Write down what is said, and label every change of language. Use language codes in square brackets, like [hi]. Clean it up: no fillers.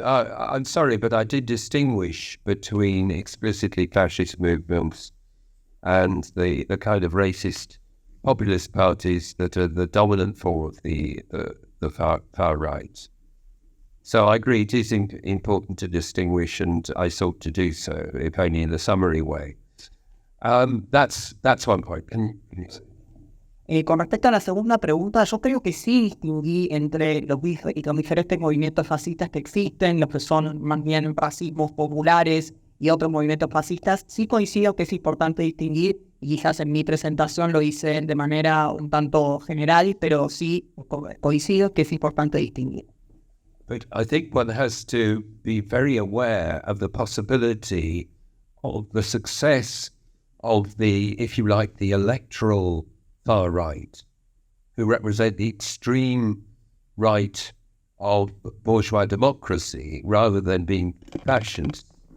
[en] I'm sorry, but I did distinguish between explicitly fascist movements and the kind of racist populist parties that are the dominant form of the far right. So I agree it is important to distinguish, and I sought to do so, if only in a summary way. That's one point. [es] Con respecto a la segunda pregunta, yo creo que sí distinguí entre los diferentes movimientos fascistas que existen, los que son más bien fascismos populares y otros movimientos fascistas. Sí coincido que es importante distinguir, y quizás en mi presentación lo hice de manera un tanto general, pero sí coincido que es importante distinguir. [en] But I think one has to be very aware of the possibility of the success of the, if you like, the electoral far right, who represent the extreme right of bourgeois democracy, rather than being fascist.